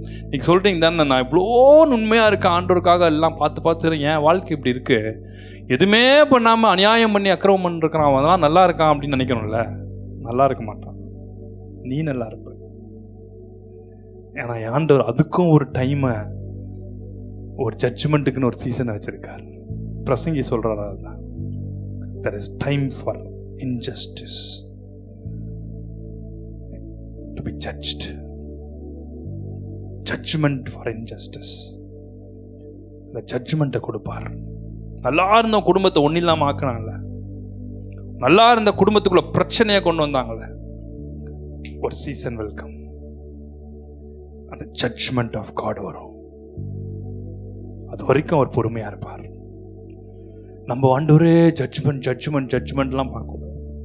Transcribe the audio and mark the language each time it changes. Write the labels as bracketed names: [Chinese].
[Tamil] நீங்க சொல்றீங்க தானே, நான் இவ்வளோ உண்மையா இருக்கேன் ஆண்டவருக்காக, எல்லாம் பார்த்து என் வாழ்க்கை இப்படி இருக்கு, எதுவுமே பண்ணாமல் அநியாயம் பண்ணி அக்கிரமம் பண்ணிருக்கிறான், அதெல்லாம் நல்லா இருக்கான் அப்படின்னு நினைக்கணும்ல. நல்லா இருக்க மாட்டான், நீ நல்லா இருப்ப. ஏன்னா ஆண்டவர் அதுக்கும் ஒரு டைமை, ஒரு ஜட்ஜ்மெண்ட்டுக்குன்னு ஒரு சீசனை வச்சிருக்காரு. பிரசங்கி சொல்றாரு, அதுதான் [English] there is time for injustice to be judged. Judgment for injustice. [Tamil] இந்த ஜட்ஜ்மெண்ட்டை கொடுப்பார். நல்லா இருந்த குடும்பத்தை ஒன்றும் இல்லாமல் ஆக்கினாங்கல்ல, நல்லா இருந்த குடும்பத்துக்குள்ள பிரச்சனையை கொண்டு வந்தாங்கல்ல, ஒரு சீசன் வெல்கம், அந்த ஜட்ஜ்மெண்ட் ஆஃப் காட் வரும். அது வரைக்கும் அவர் பொறுமையா இருப்பார். நம்ம ஆண்டவரே ஜட்ஜ்மெண்ட்லாம் பார்க்கக்கூடாது.